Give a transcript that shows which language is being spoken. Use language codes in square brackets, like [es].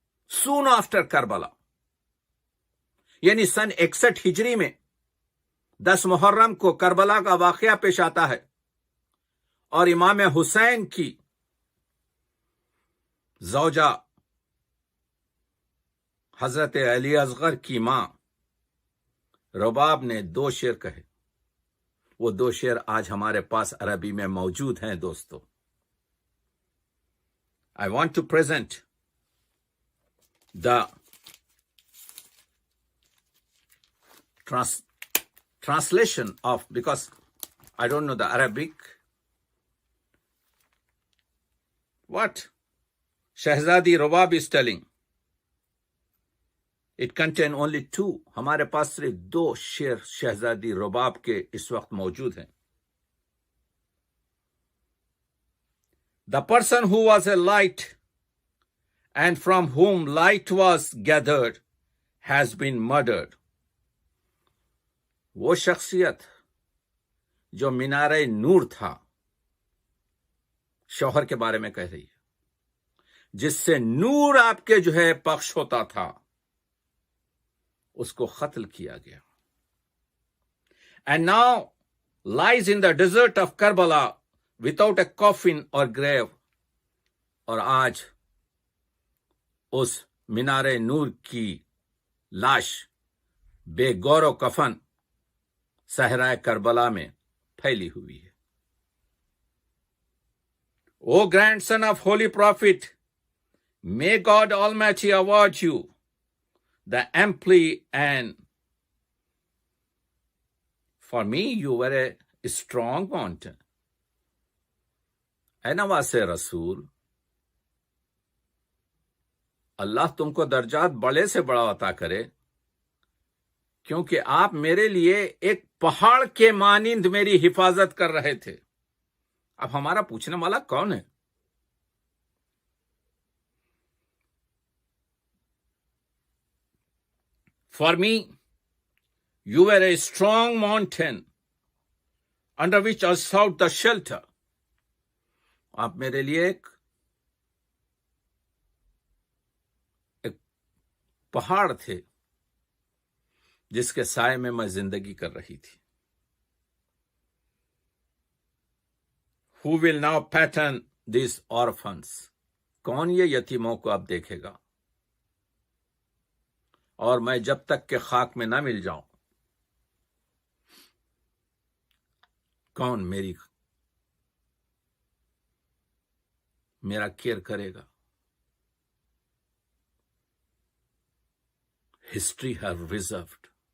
[en] soon after [ur] Karbala, یعنی سن 61 ہجری میں 10 محرم کو کربلا کا واقعہ پیش آتا ہے اور امام حسین کی زوجہ حضرت علی اصغر کی ماں رباب نے 2 شعر کہے. وہ 2 شعر آج ہمارے پاس عربی میں موجود ہیں دوستو. [en] I want to present the translation of, because I don't know the Arabic. What Shahzadi Rubab is telling. It contain only 2. [ur] ہمارے پاس صرف 2 شعر شہزادی رباب کے اس وقت موجود ہیں. [en] The person who was a light and from whom light was gathered has been murdered. [ur] وہ شخصیت جو مینارہ نور تھا، شوہر کے بارے میں کہہ رہی ہے، جس سے نور آپ کے جو ہے پخش ہوتا تھا، اس کو قتل کیا گیا. [en] And now lies in the desert of Karbala without a coffin or grave. [ur] اور آج اس مینار نور کی لاش بے گور و کفن صحرائے کربلا میں پھیلی ہوئی ہے. [en] O grandson of holy prophet, may God Almighty award you the amply, and for me you were a strong mountain. [ur] اے نواز رسول، اللہ تم کو درجات بڑے سے بڑا عطا کرے، کیونکہ آپ میرے لیے ایک پہاڑ کے مانند میری حفاظت کر رہے تھے. اب ہمارا پوچھنے والا کون ہے؟ [en] For me, you were a strong mountain under which I sought the shelter. [ur] آپ میرے لیے ایک پہاڑ تھے جس کے سائے میں میں زندگی کر رہی تھی. [en] Who will now pattern these orphans? [ur] کون یہ یتیموں کو اب دیکھے گا؟ اور میں جب تک کہ خاک میں نہ مل جاؤں، کون میرا کیئر کرے گا؟ [en] History have reserved.